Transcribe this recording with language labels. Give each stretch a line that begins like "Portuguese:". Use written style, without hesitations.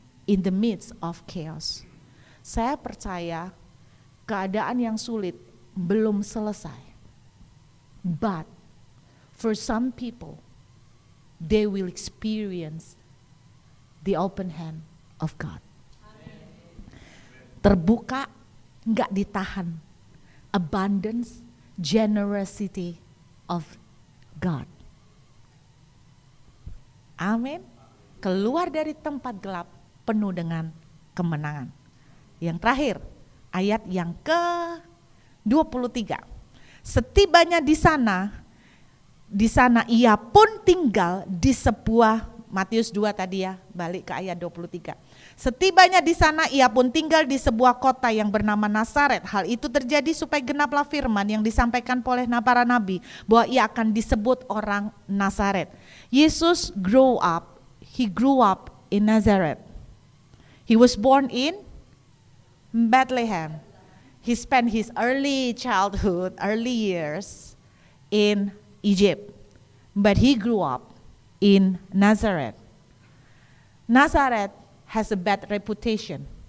English: In the midst of chaos.
Indonesian: Saya percaya keadaan yang sulit belum selesai.
English: But for some people, they will experience the open hand of God.
Indonesian: Terbuka, enggak ditahan.
English: Abundance, generosity of God.
Indonesian: Amin. Keluar dari tempat gelap penuh dengan kemenangan. Yang terakhir, ayat yang ke-23. Setibanya di sana ia pun tinggal di sebuah, Matius 2 tadi ya, balik ke ayat 23. Setibanya di sana ia pun tinggal di sebuah kota yang bernama Nazaret. Hal itu terjadi supaya genaplah firman yang disampaikan oleh para nabi bahwa ia akan disebut orang Nazaret.
English: Yesus grew up in Nazareth. He was born in Bethlehem. He spent his early childhood, early years in Egypt. But he grew up in Nazareth. Nazareth has a bad reputation.